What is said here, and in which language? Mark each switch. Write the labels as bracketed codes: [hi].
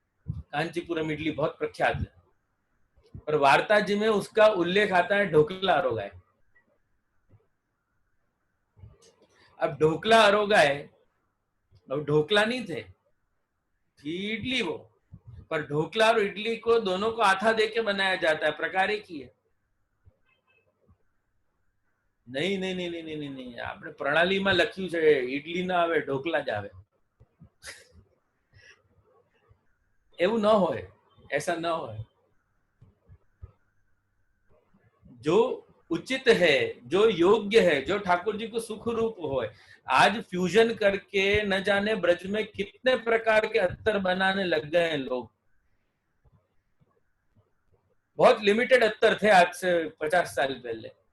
[hi] कांचीपुरम इडली बहुत प्रख्यात है, और वार्ता जी में उसका उल्लेख आता है ढोकला आरोगाए। अब ढोकला आरोगाए, अब ढोकला नहीं थे, इडली वो, पर ढोकला और इडली को दोनों को आथा देके बनाया जाता है, प्रकार एक ही है। [gu] नहीं नहीं नहीं नहीं नहीं नहीं, આપણે પ્રણાલીમાં લખ્યું છે ઈડલી ના આવે ઢોકલા જ આવે, એવું ન હોય। [hi] ऐसा ना हो। जो उचित है, जो योग्य है, जो ठाकुर जी को सुख रूप हो, आज फ्यूजन करके न जाने ब्रज में कितने प्रकार के अत्तर बनाने लग गए हैं लोग। बहुत लिमिटेड अत्तर थे आज से 50 साल पहले।